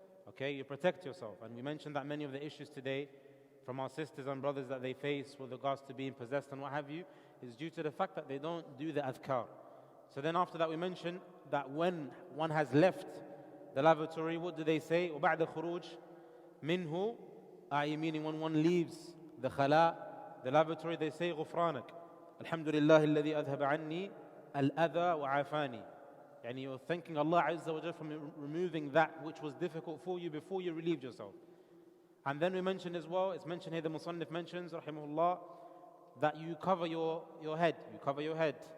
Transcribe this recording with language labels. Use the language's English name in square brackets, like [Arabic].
[English] Okay, you protect yourself. And we mentioned that many of the issues today from our sisters and brothers that they face with regards to being possessed and what have you, is due to the fact that they don't do the adhkar. So then after that we mentioned that when one has left the lavatory, what do they say? [Arabic] وَبَعْدَ الْخُرُوجِ مِنْهُ, i.e. [English] meaning when one leaves the khala, the lavatory, they say [Arabic] غُفْرَانَكَ الْحَمْدُ لِلَّهِ الَّذِي أَذْهَبَ عَنِّي الْأَذَى وَعَافَانِي. [English] You're thanking Allah Azza wa Jalla for removing that which was difficult for you before you relieved yourself. And then we mentioned as well, it's mentioned here, the Musannif mentions, rahimahullah, that you cover your head. You cover your head.